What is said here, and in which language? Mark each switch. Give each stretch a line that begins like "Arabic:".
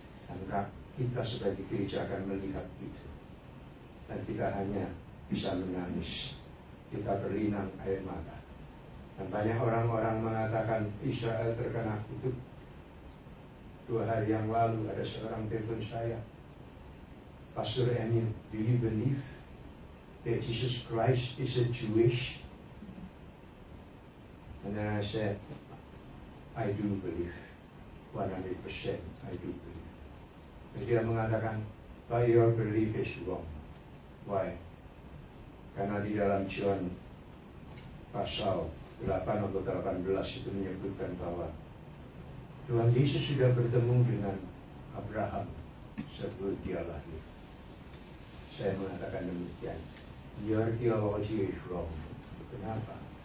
Indonesian: Dan kita sebagai gereja akan melihat itu. Dan kita hanya bisa menangis. Kita berlinang air mata. Dan banyak orang-orang mengatakan Israel terkena kutuk. 2 hari yang lalu ada seorang telepon saya.
English: Pastor Emil, do you believe that Jesus Christ is a Jewish? And then I said, I do believe, 100% I do believe. Dia mengatakan, but your belief is wrong. Why?
Indonesian: Karena di dalam John pasal 8 atau 18 itu menyebutkan bahwa Tuhan Yesus sudah bertemu dengan Abraham sebelum dia lahir. Saya mengatakan demikian. Your theology is wrong. Kenapa?